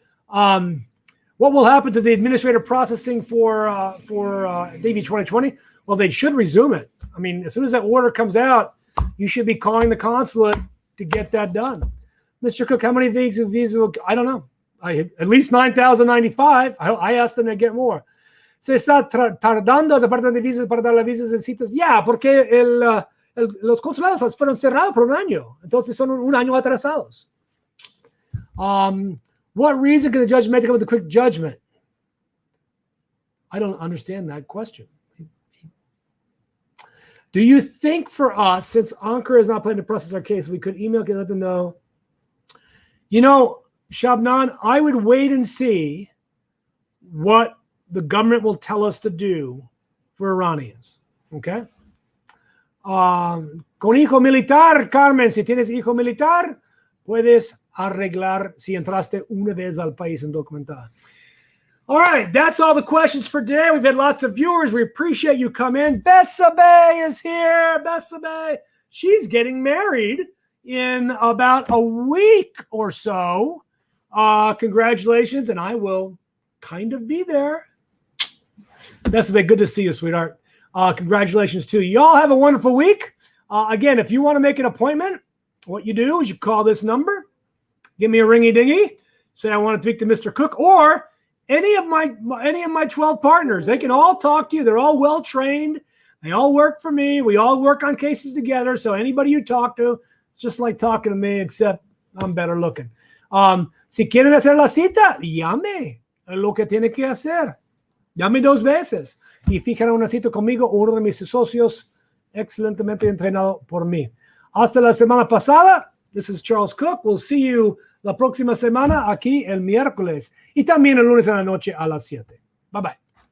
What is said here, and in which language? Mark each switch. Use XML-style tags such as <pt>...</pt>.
<en>What will happen to the administrative processing for DV 2020? Well, they should resume it. I mean, as soon as that order comes out, you should be calling the consulate to get that done. Mr. Cook, how many visas will, I don't know. At least 9,095. I asked them to get more.</en> <es>Se está tardando el departamento de visas para dar las visas en citas. Ya, porque los consulados fueron cerrados por un año. Entonces son un año atrasados.</es> <en>What reason can the judge make to come with a quick judgment? I don't understand that question. Do you think for us, since Ankara is not planning to process our case, we could email and let them know? You know, Shabnan, I would wait and see what the government will tell us to do for Iranians. Okay?</en> <es>Con hijo militar, Carmen, si tienes hijo militar, puedes arreglar si entraste una vez al país indocumentado.</es> <en>All right, that's all the questions for today. We've had lots of viewers. We appreciate you come in. Bessabe is here. Bessabe. She's getting married in about a week or so. Congratulations, and I will kind of be there. Bessabe, good to see you, sweetheart. Congratulations to you. Y'all have a wonderful week. Again, if you want to make an appointment, what you do is you call this number, give me a ringy-dingy, say I want to speak to Mr. Cook, or any of my 12 partners. They can all talk to you. They're all well-trained. They all work for me. We all work on cases together. So anybody you talk to, it's just like talking to me, except I'm better looking.</en> <es>Si quieren hacer la cita, llame. Es lo que tiene que hacer. Llame 2 veces. Y fijan una cita conmigo, uno de mis socios, excelentemente entrenado por mí. Hasta la semana pasada.</es> <en>This is Charles Cook. We'll see you</en> <es>la próxima semana aquí el miércoles y también el lunes en la noche a las 7.</es> <en>Bye bye.</en>